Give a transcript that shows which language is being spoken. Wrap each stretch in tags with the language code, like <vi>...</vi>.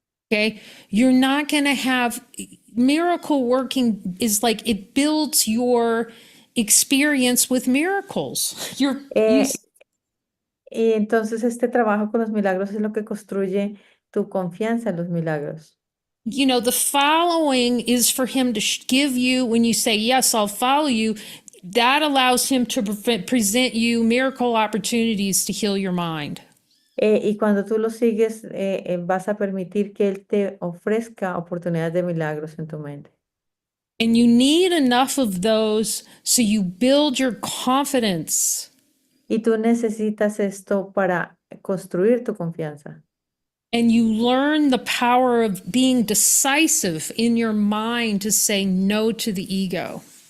<en>okay, you're not going to have miracle working is like it builds your experience with miracles.</en> <es>Eh, y entonces este trabajo con los milagros es lo que construye tu confianza en los milagros.</es> <en>The following is for him to give you when you say yes, I'll follow you. That allows him to present you miracle opportunities to heal your mind.</en> <es>Y cuando tú lo sigues, vas a permitir que él te ofrezca oportunidades de milagros en tu mente.</es> <en>And you need enough of those so you build your confidence.</en> <es>Y tú necesitas esto para construir tu confianza.</es> <en>And you learn the power of being decisive in your mind to say no to the ego.</en>